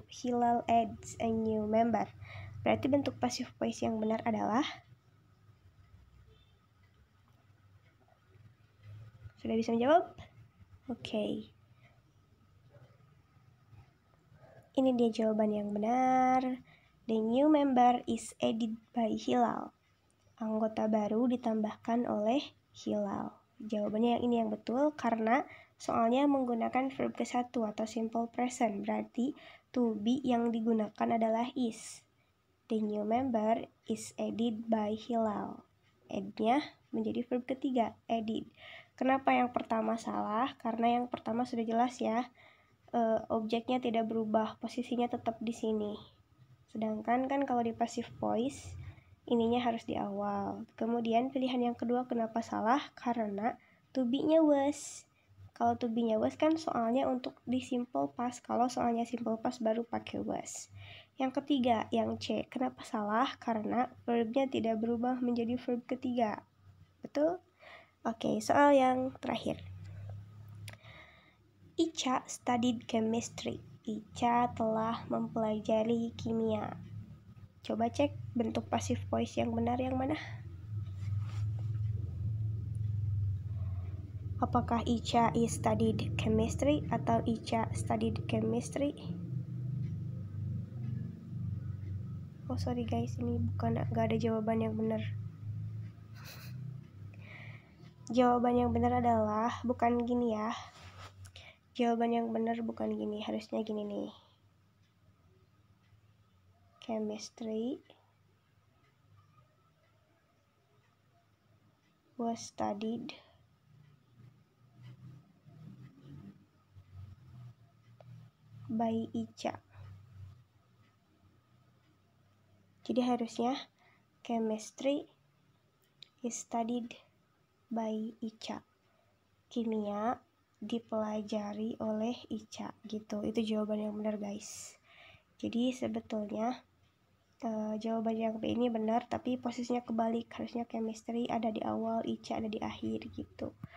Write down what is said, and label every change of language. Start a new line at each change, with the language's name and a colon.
English: Hilal adds a new member.
Indonesian: Berarti bentuk passive voice yang benar adalah, sudah bisa menjawab? Oke. Ini dia jawaban yang benar.
English: The new member is added by Hilal.
Indonesian: Anggota baru ditambahkan oleh Hilal. Jawabannya yang ini yang betul karena soalnya menggunakan verb ke-1 atau simple present. Berarti to be yang digunakan adalah is.
English: The new member is added by Hilal.
Indonesian: Add-nya menjadi verb ketiga, added. Kenapa yang pertama salah? Karena yang pertama sudah jelas ya, objeknya tidak berubah, posisinya tetap di sini. Sedangkan kan kalau di passive voice, ininya harus di awal. Kemudian pilihan yang kedua kenapa salah? Karena to be-nya was. Kalau to be-nya was kan soalnya untuk di simple past. Kalau soalnya simple past baru pakai was. Yang ketiga, yang C. Kenapa salah? Karena verbnya tidak berubah menjadi verb ketiga. Betul? Oke, soal yang terakhir.
English: Ica studied chemistry.
Indonesian: Ica telah mempelajari kimia. Coba cek bentuk passive voice yang benar yang mana? Apakah
English: Ica is studied chemistry
Indonesian: atau
English: Ica studied chemistry? Oh sorry guys,
Indonesian: ini gak ada jawaban yang benar. Jawaban yang benar adalah bukan gini ya. Jawaban yang benar bukan gini, harusnya gini nih.
English: Chemistry was studied by Ica.
Indonesian: Jadi harusnya
English: chemistry is studied by Ica.
Indonesian: Kimia dipelajari oleh Ica gitu. Itu jawaban yang benar guys. Jadi sebetulnya jawaban yang B ini benar, tapi posisinya kebalik. Harusnya chemistry ada di awal, Ica ada di akhir gitu.